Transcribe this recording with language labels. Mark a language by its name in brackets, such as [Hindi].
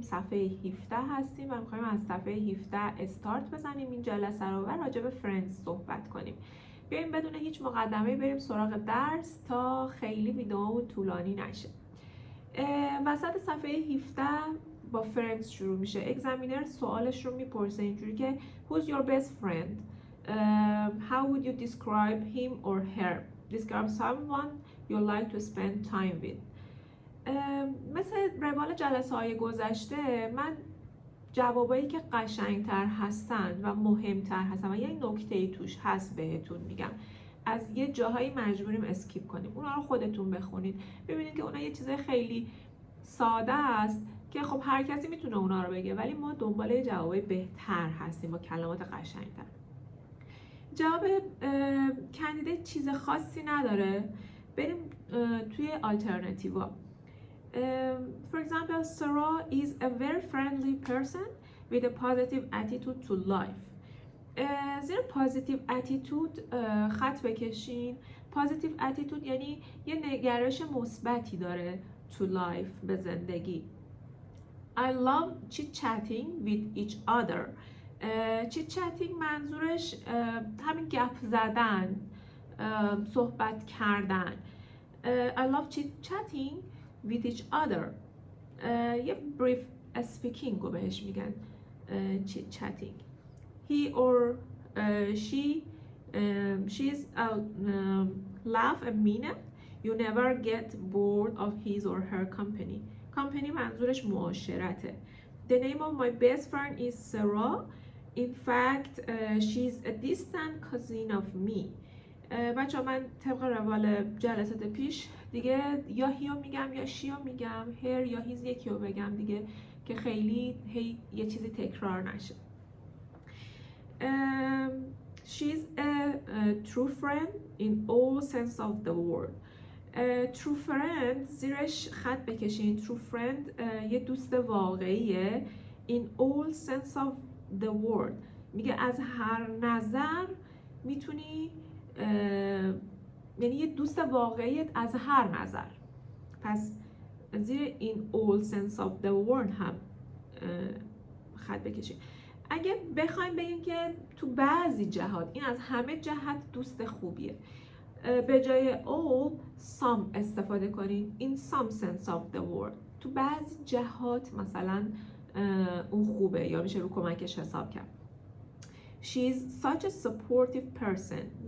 [Persian] صفحه 17 هستیم و میخوایم از صفحه 17 استارت بزنیم این جلسه رو و راجع به فرندز صحبت کنیم. بیایم بدون هیچ مقدمه‌ای بریم سراغ درس تا خیلی ویدئو طولانی نشه. وسط صفحه 17 با فرندز شروع میشه. اگزامینر سوالش رو میپرسه اینجوری که [English] Who's your best friend? How would you describe him or her? Describe someone you like to spend time with. [Persian] مثل روال جلسه های گذشته من جوابایی که قشنگتر هستن و مهمتر هستن و یه نکته‌ای توش هست بهتون میگم. از یه جاهایی مجبوریم اسکیپ کنیم. اونا رو خودتون بخونید. ببینید که اونا یه چیز خیلی ساده است که خب هر کسی میتونه اونا رو بگه، ولی ما دنبال جوابای بهتر هستیم با کلمات قشنگتر. جواب کاندیدیت چیز خاصی نداره. بریم توی آلترناتیوا. [English] For example, Sarah is a very friendly person with a positive attitude to life. [Persian] زیر positive attitude خط بکشین. positive attitude یعنی یه نگرش مثبتی داره [English] to life، [Persian] به زندگی. [English] I love chit-chatting with each other. [Persian] chit-chatting منظورش همین گپ زدن، صحبت کردن. [English] I love chit-chatting with each other. [Persian] یه [English] brief speaking [Persian] رو بهش میگن chit-chatting. [English] He or she's laugh a minute. You never get bored of his or her company. [Persian] Company منظورش معاشرته. [English] The name of my best friend is Sarah. In fact, she's a distant cousin of me. [Persian] بچه من طبق روال جلسات پیش دیگه یا هیو میگم یا شیو میگم، هر یا هیز یکی رو بگم دیگه که خیلی یه چیزی تکرار نشه. [English] She's a true friend in all sense of the word. [Persian] True friend زیرش خط بکشین. True friend یه دوست واقعیه. [English] In all sense of the word [Persian] میگه از هر نظر میتونی، یعنی یه دوست واقعیت از هر نظر. پس زیر [English] in all sense of the word [Persian] هم خط بکشین. اگه بخوایم بگیم که تو بعضی جهات این از همه جهت دوست خوبیه، به جای all some استفاده کنیم. [English] in some sense of the word. [Persian] تو بعضی جهات مثلا اون خوبه یا میشه رو کمکش حساب کرد. [English] She's such a supportive person.